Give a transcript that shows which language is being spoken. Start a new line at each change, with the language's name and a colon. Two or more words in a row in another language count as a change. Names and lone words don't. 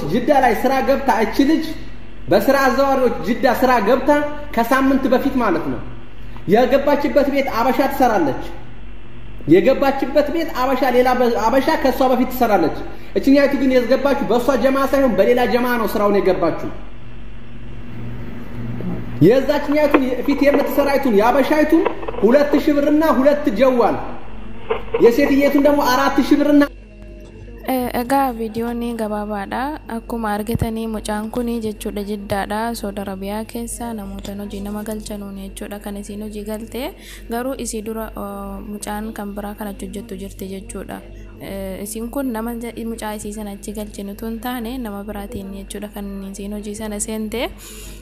Amharic: ጅዳ ላይ ስራ ገብታ እቺ ልጅ በስራ አዘዋሪዎች ጅዳ ስራ ገብታ ከሳምንት በፊት ማለት ነው የገባችበት ቤት አበሻ ትሰራለች። የገባችበት ቤት አበሻ ሌላ አበሻ ከሷ በፊት ትሰራለች። እቺኛይቱ ግን የገባችው በሷ ጀማ ሳይሆን በሌላ ጀማ ነው ስራውን የገባችው። የዛችኛይቱ ፊት የምትሰራይቱን ያበሻይቱ 2000 ብርና 2 ጀዋል፣ የሴትየቱን ደግሞ 4000 ብርና
Oromo: Egaa videoon gabaabaadha. Akkuma argitanii mucaan kun jechuudha Jiddaadha, Saudi Arabiyaa keessa namoota hojii nama galchanuun jechuudha. Kan isiin hojii galte garuu isii dura mucaan kan biraa kan hojjettu jirti jechuudha. Isiin kun nama mucaa isii sana achi galchinu tun taane nama biraatiin jechuudha kan isiin hojii sana seente.